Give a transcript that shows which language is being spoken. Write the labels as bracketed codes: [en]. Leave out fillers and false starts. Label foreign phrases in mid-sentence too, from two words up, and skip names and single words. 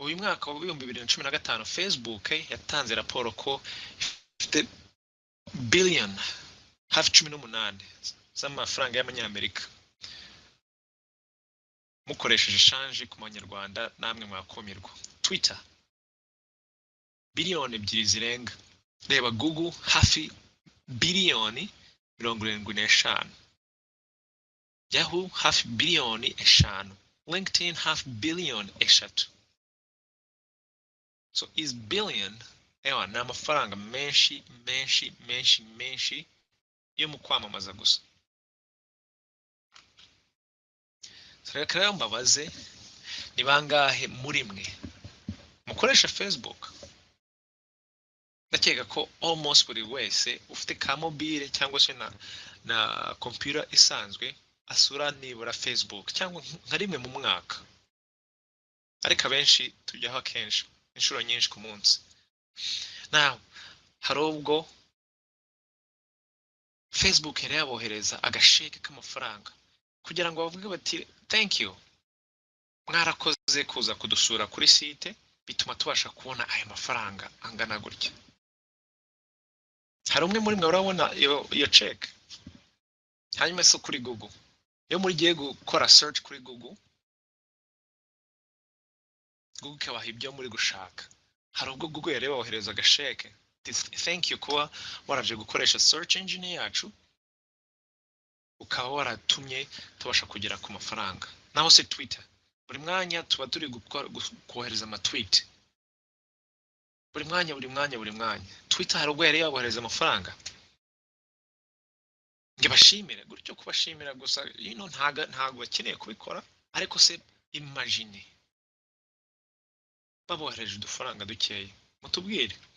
[rw] uyu mwaka wa 2015 Facebook yatanze raporo ko ifite billion hafi 18 z'amafaranga y'amanyamerika mukoresheje shanje ku manyarwanda namwe mwakomirwa. Twitter biliyoni 2 zirenga. Reba Google hafi biliyoni 75. Yahoo hafi biliyoni 5. LinkedIn hafi biliyoni 3. [en] So is billion [rw] ewa ni amafaranga menshi yo mu kwamamaza gusa. Reka mbabaze ni bangahe muri mwe mukoresha Facebook? Ndakeka ko almost buri wese ufite ka mobile cyangwa se na computer isanzwe asura nibura Facebook cyangwa nka rimwe mu mwaka. Ariko abenshi tujyaho kenshi inshuro nyinshi ku munsi. Now hari ubwo Facebook yari yabohereza agasheke k'amafaranga kugira ngo bavuge bati [en] thank you, [rw] mwarakoze kuza kudusura kuri site, bituma tubasha kubona aya mafaranga angana gutya. Hari umwe muri mwe urabona iyo check? Hanyuma so kuri Google, iyo muri giye gukora search kuri Google kabaha ibyo muri gushaka. Hari ubwo Google yari yabohereza agasheke, [en] thank you [rw] kuba waraje gukoresha [en] search engine [rw] yacu, ukaba waratumye tubasha kugera ku mafaranga. Naho se Twitter, buri mwanya tuba turi kohereza ama tweet, buri mwanya. Twitter hari ubwo yari yabohereza amafaranga. Nge bashimire gutyo, kubashimira gusa ntago bakeneye kubikora, ariko se imagine babohereje udufaranga dukeya, mutubwire.